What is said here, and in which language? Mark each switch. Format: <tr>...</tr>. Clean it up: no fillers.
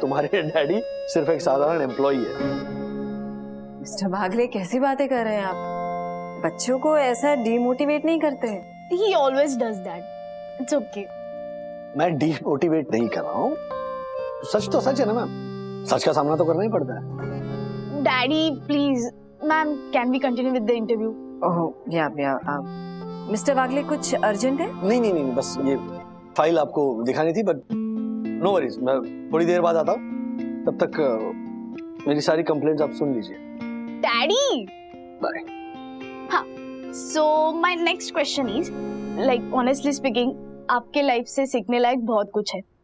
<hi>तुम्हारे डैडी सिर्फ एक साधारण एम्प्लॉई है। मिस्टर भागले, कैसी बातें कर रहे हैं आप? बच्चों को ऐसा डीमोटिवेट नहीं करते।</hi> <en>He always does that. It's okay.</en> <hi>मैं डीमोटिवेट नहीं कर रहा हूँ, सच तो सच है ना मैम, सच का सामना तो करना ही पड़ता है।</hi> <en>Daddy, please, ma'am, can we continue with the interview?</en> <hi>ओह या मिस्टर वागले, कुछ अर्जेंट है? नहीं, बस ये फाइल आपको दिखानी थी,</hi> <en>but no worries,</en> <hi>मैं थोड़ी देर बाद आता हूँ। तब तक मेरी सारी कंप्लेंट्स आप सुन लीजिए। Daddy! बाय। हाँ,</hi> <en>so my next question is, like honestly speaking,</en> <hi>आपके लाइफ से सीखने लायक बहुत कुछ है।</hi>